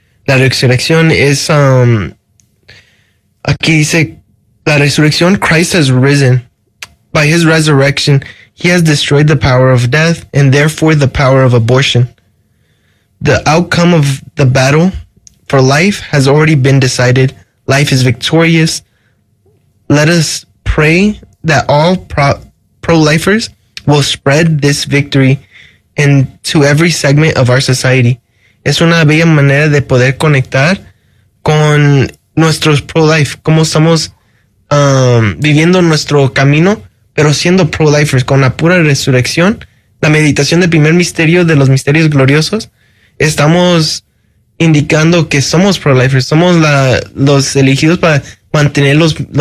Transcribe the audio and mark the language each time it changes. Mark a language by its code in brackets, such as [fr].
[es] La resurrección es, aquí dice, la resurrección, [en] Christ has risen. By his resurrection, he has destroyed the power of death and therefore the power of abortion. The outcome of the battle for life has already been decided. Life is victorious. Let us pray that all pro-lifers will spread this victory into every segment of our society. [es] Es una bella manera de poder conectar con nuestros pro-life, cómo estamos viviendo nuestro camino, pero siendo pro-lifers con la pura resurrección, la meditación del primer misterio de los misterios gloriosos, estamos indicando que somos pro-lifers, somos los elegidos para mantener los